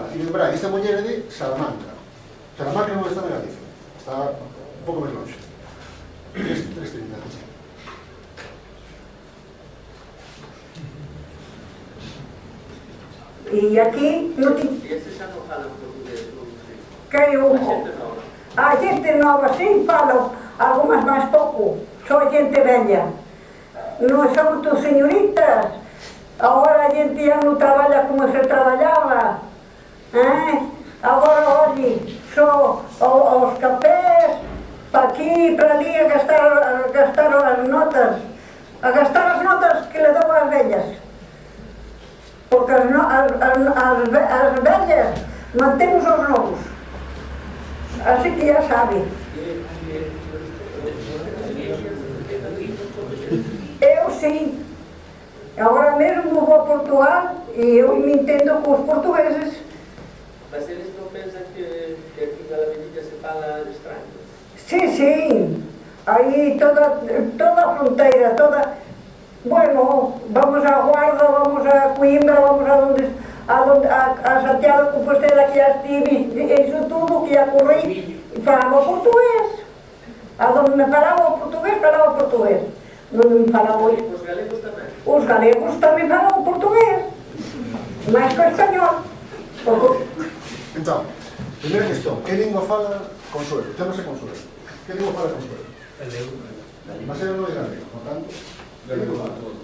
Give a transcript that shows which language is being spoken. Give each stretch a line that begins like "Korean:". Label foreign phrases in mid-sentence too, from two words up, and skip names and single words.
Galician: E lembrar, esta muller é de Salamanca. Salamanca non está na Galicia, está un pouco máis longe. Tres trinidades. E aquí non ti... Ese xa non fala portugués, non sei. Que eu... A xente nova,
Portuguese: sim, falam, algumas máis pouco, só a gente velha.
Galician: Non son tu señoritas, agora a gente já non traballa como se traballaba.
Portuguese: Agora, olhe, só os cafés, para aqui, para ali, a gastar as notas.
Galician: A gastar as notas que le dou ás vellas. Porque as vellas mantemos os novos.
Spanish: Así que ya sabe.
Portuguese: Eu sim. Agora mesmo vou a Portugal e eu me entendo com os portugueses.
Galician: Mas eles non pensan que aquí na Almedilla se fala estranho?
Portuguese: Sim. Aí toda a fronteira, toda... Bueno, vamos a Guarda, vamos a Coimbra, vamos a Santiago de Compostela, que já estive, isso tudo, que já corri, e falava português. Aonde me falava português. Non me falava isso.
Galician: Os galegos tamén? Os galegos tamén falavam portugués, máis que o español. Entón,
Portuguese: primeira questão,
Galician: que lingua fala Consuelo? Chámase Consuelo. Que lingua fala Consuelo? Galego. Mas ela non é galego, por tanto... Galego de todo.